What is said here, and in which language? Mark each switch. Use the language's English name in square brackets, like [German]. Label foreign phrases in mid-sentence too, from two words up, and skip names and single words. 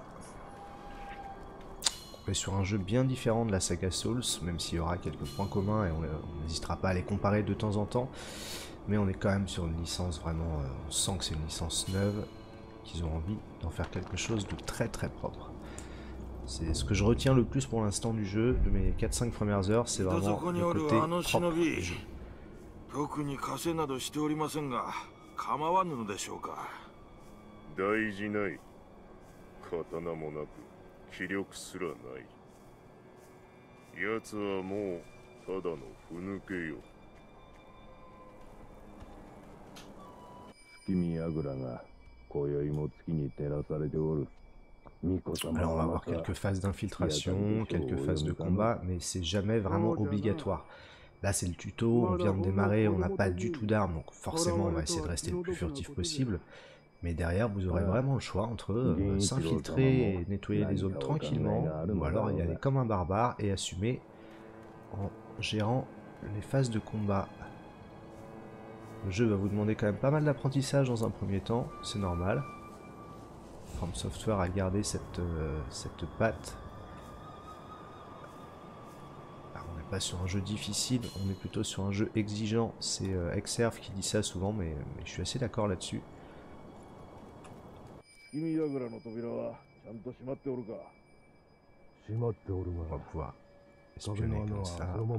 [French] On est sur un jeu bien différent de la saga Souls, même s'il y aura quelques points communs et on n'hésitera pas à les comparer de temps en temps. Mais on est quand même sur une licence vraiment, on sent que c'est une licence neuve, qu'ils ont envie d'en faire quelque chose de très très propre. C'est ce que je retiens le plus pour l'instant du jeu, de mes 4-5 premières heures, c'est vraiment le côté propre du jeu. [Japanese] 特に稼などしておりませんが、構わぬのでしょうか。大事ない。刀もなく気力すらない。奴はもうただのふぬけよ。月見櫓が今宵も月に照らされておる。 [French] Alors on va avoir quelques phases d'infiltration, quelques phases de combat, mais c'est jamais vraiment obligatoire. Là c'est le tuto, on vient de démarrer, on n'a pas du tout d'armes, donc forcément on va essayer de rester le plus furtif possible. Mais derrière vous aurez vraiment le choix entre s'infiltrer et nettoyer les zones tranquillement, ou alors y aller comme un barbare et assumer en gérant les phases de combat. Le jeu va vous demander quand même pas mal d'apprentissage dans un premier temps, c'est normal. From Software a gardé cette patte. Alors, on n'est pas sur un jeu difficile, on est plutôt sur un jeu exigeant. C'est Exerve qui dit ça souvent, mais je suis assez d'accord là-dessus. On va pouvoir espionner comme ça.